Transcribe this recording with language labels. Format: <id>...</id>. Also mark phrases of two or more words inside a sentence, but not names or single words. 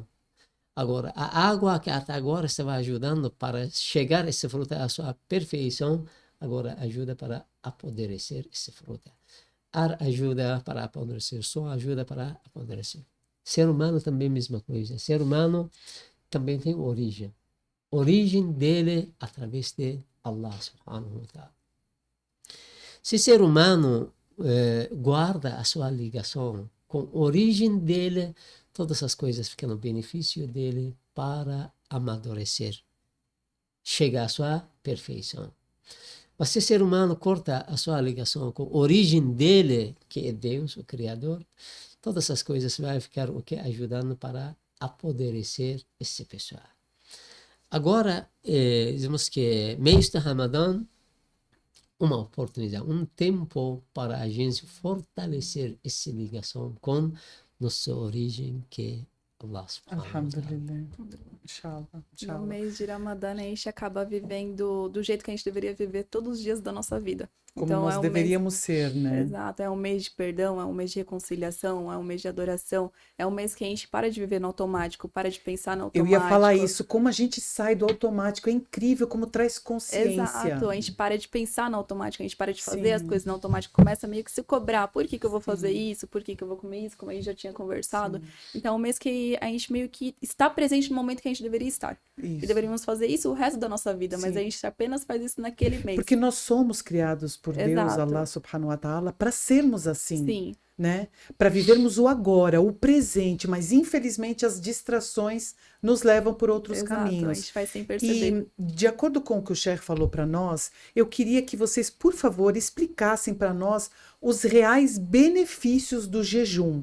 <pt>Agora, a água que até agora estava ajudando para chegar esse fruta à sua perfeição, agora ajuda para apodrecer esse fruta. Ar ajuda para apodrecer, som ajuda para apodrecer. Ser humano também mesma coisa. Ser humano também tem origem. Origem dele através de Allah</pt> <ar>سبحانه وتعالى.</ar> <pt>Se ser humano guarda a sua ligação com a origem dele, todas as coisas ficam no benefício dele para amadurecer, chegar à sua perfeição. Mas se o ser humano corta a sua ligação com a origem dele, que é Deus, o Criador, todas as coisas vão ficar ajudando para apodrecer esse pessoal. Agora, dizemos que mês de Ramadã, uma oportunidade, um tempo para a gente fortalecer essa ligação com nossa origem, que é Allah</pt> <ar>سبحانه وتعالى. الحمد لله. إن شاء الله.</ar> <pt>No mês de Ramadã, a gente acaba vivendo do jeito que a gente deveria viver todos os dias da nossa vida. Como Então, nós deveríamos ser, né? Exato, é um mês de perdão, é um mês de reconciliação, é um mês de adoração, é um mês que a gente para de viver no automático, para de pensar no Eu automático. ia falar isso, como a gente sai do automático, é incrível como traz consciência. Exato, a gente para de pensar no automático, a gente para de fazer Sim. as coisas no automático, começa meio que se cobrar, por que que eu vou fazer isso, por que que eu vou comer isso, como a gente já tinha conversado. Então, é um mês que a gente meio que está presente no momento que a gente deveria estar. Isso. E deveríamos fazer isso o resto da nossa vida, mas Sim. a gente apenas faz isso naquele mês. Porque nós somos criados por Deus, Exato.</pt> <ar>Allah سبحانه وتعالى,</ar> <pt>para sermos assim. Sim. Né? Para vivermos o agora, o presente, mas infelizmente as distrações nos levam por outros Exato, a caminhos. gente faz sem perceber. E de acordo com o que o Sheikh falou para nós, eu queria que vocês, por favor, explicassem para nós os reais benefícios do jejum.</pt>